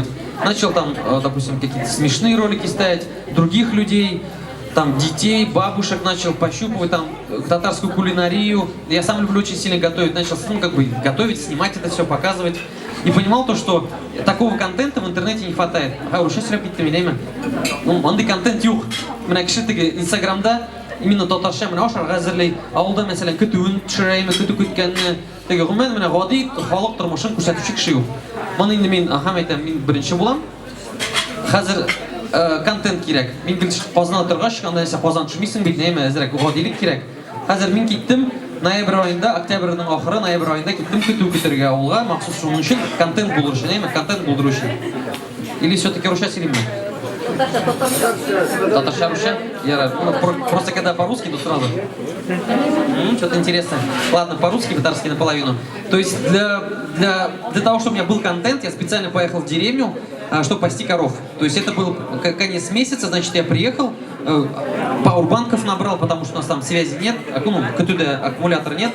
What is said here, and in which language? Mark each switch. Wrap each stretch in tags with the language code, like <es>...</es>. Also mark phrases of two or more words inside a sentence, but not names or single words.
<ru>Начал там, допустим, какие-то смешные ролики ставить, других людей, там детей, бабушек начал пощупывать, там татарскую кулинарию. Я сам люблю очень сильно готовить, начал, ну, как бы готовить, снимать это все, показывать. И понимал то, что такого контента в интернете не хватает. Сейчас репетируем, видимо. Ну,</ru> <tt>андай контент юк. Менә кеше теге Инстаграмда именно татарча менә ашарга әзерләй. Авылда мәсәлән көтүен төшерәйме, көтү көткәнне. Теге гомумән менә гади халык тормышын күрсәтүче кеше юк. Моны инде мин әйтәм, мин беренче булам. Хәзер контент кирәк. Мин гел Казанга торгач, анда нәрсә Казан төшмисең бит, нәме әзрәк гадилек кирәк. Хәзер мин киттем. Ноябрь айында, октябрьнең ахыры, ноябрь айында киттем көтү көтәргә авылга, махсус шуның өчен контент булыр өчен, контент булдыру өчен.</tt> <ru>Или все-таки</ru> <tt>русча сөйлим мен? Татарша, Руша?</tt> <ru>Я просто когда по-русски, то сразу. Что-то интересное. Ладно, по-русски, татарский наполовину. То есть для того, чтобы у меня был контент, я специально поехал в деревню, чтобы пасти коров. То есть это был конец месяца, значит, я приехал, пауэрбанков набрал, потому что у нас там связи нет, КТД аккумулятора нет.</ru>